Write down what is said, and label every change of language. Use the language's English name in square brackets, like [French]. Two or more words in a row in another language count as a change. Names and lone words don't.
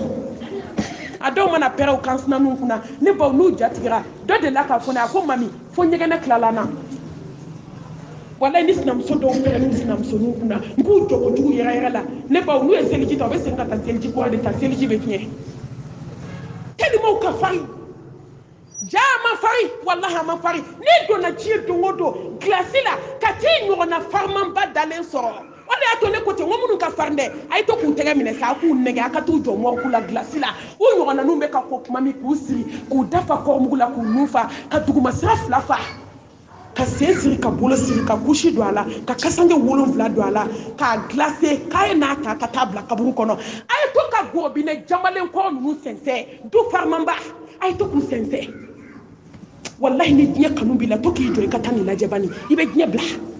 [Bambara] a dɔw mana pɛrɛw kan sinaninw kunna ne baw n'u jatigira dɔ delila k'a fɔ ne a ko mami fo ɲɛgɛnɛ tilala n na wallahi ni sinamuso dɔw pɛrɛ ni sinamusoninw kunna n k'u jɔ kojugu yɛrɛ yɛrɛ la ne baw n'u ye seliji ta u bɛ segin ka taa seliji kura de ta seliji bɛ tiɲɛ telimaw ka farin ja ma farin wallahi a ma farin n'i donna diɲɛ don o don glasi la ka t'i ɲɔgɔnna farimanba dalen sɔrɔ o de y'a to ne ko ten n ko minnu ka farin dɛ a ye to k'u tɛgɛ minɛ sa a k'u nɛgɛ a ka t'u jɔ mɔriku la glasi la u ɲɔgɔnnaninw bɛ ka ko kuma min k'u siri k'u dafa kɔrɔmugu la k'u nun fa ka dugumasira fila fa ka sen siri ka bolo siri ka kusi don a la ka kasange 7 don a la k'a glacé k'a ye n'a ta ka taa bila kaburu kɔnɔ a ye to ka gorobinɛ jamalen kɔrɔ ninnu sɛnsɛn du farimanba a ye to k'u sɛnsɛn wallahi ni diɲɛ kanu b'i la to k'i jɔ i ka taa nin lajɛ bani i bɛ diɲɛ bila